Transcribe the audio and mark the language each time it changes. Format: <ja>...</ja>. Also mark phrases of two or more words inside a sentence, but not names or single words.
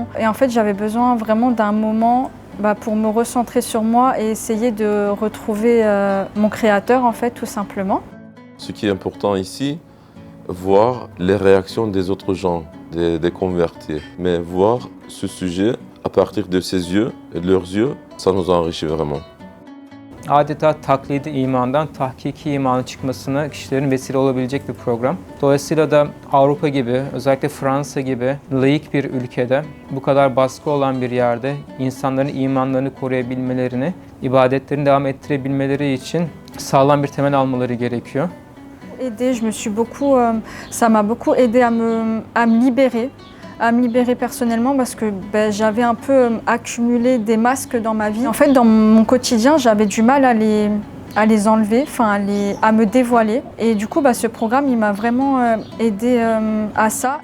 <fr>Et en fait, j'avais besoin vraiment d'un moment pour me recentrer sur moi et essayer de retrouver mon créateur, en fait, tout simplement. Ce qui est important ici, voir les réactions des autres gens, des convertis. Mais voir ce sujet à partir de ses yeux et de leurs yeux, ça nous enrichit vraiment.</fr> <tr>Adeta taklidi imandan tahkiki imana çıkmasına kişilerin vesile olabilecek bir program. Dolayısıyla da Avrupa gibi, özellikle Fransa gibi laik bir ülkede, bu kadar baskı olan bir yerde insanların imanlarını koruyabilmelerini, ibadetlerini devam ettirebilmeleri için sağlam bir temel almaları gerekiyor.</tr> <fr>Ça m'a beaucoup aidé à me libérer personnellement parce que j'avais un peu accumulé des masques dans ma vie. En fait, dans mon quotidien, j'avais du mal à les enlever, à me dévoiler. Et du coup, ce programme, il m'a vraiment aidé à ça.</fr>